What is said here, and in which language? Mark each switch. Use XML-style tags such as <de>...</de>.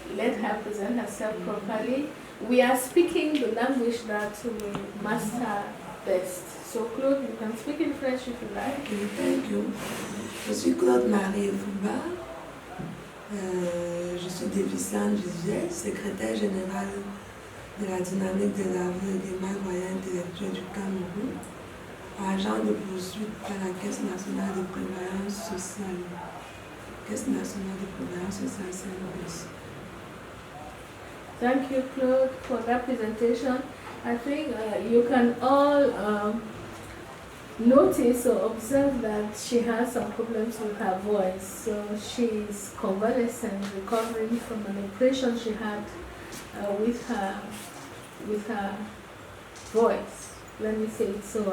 <en>Let her present herself properly. We are speaking the language that we master best. So Claude, you can speak in French if you like. Okay, thank you.</en> <fr>Je suis Claude Marie Efouba. Je suis déficiente visuelle, secrétaire générale de la dynamique des aveugles et des malvoyants intellectuels du Cameroun, agent de poursuite à la Caisse nationale de prévoyance sociale. Caisse nationale de prévoyance sociale, CAMAB.</fr> <en>Thank you, Claude, for that presentation. I think you can all notice or observe that she has some problems with her voice. So she's convalescent, recovering from an operation she had with her voice. Let me say it so.</en>